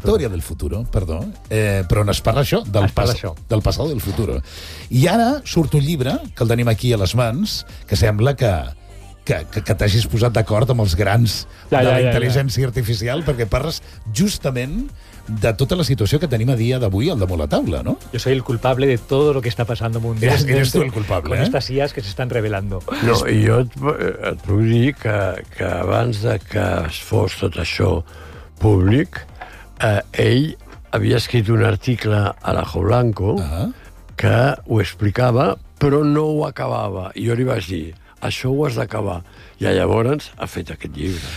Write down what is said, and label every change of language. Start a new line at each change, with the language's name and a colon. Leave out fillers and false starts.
Catalan: La història del futuro, perdó. Però on es parla això?
Spanish: Del pasado del futuro.
Catalan: I ara surt un llibre que el tenim aquí a les mans, que sembla que t'hagis posat d'acord amb els grans de la intel·ligència artificial, perquè parles justament de tota la situació que tenim a dia d'avui al damunt la taula, no?
Spanish: Yo soy el culpable de todo lo que está pasando mundialmente. Eres tú el culpable, con estas IAs que se están revelando.
Catalan: No, i jo et puc dir que abans de que es fos tot això públic, ell havia escrit un article a la Jo Blanco, que ho explicava, però no ho acabava. I jo li vaig dir, això ho has d'acabar. I llavors ha fet aquest llibre.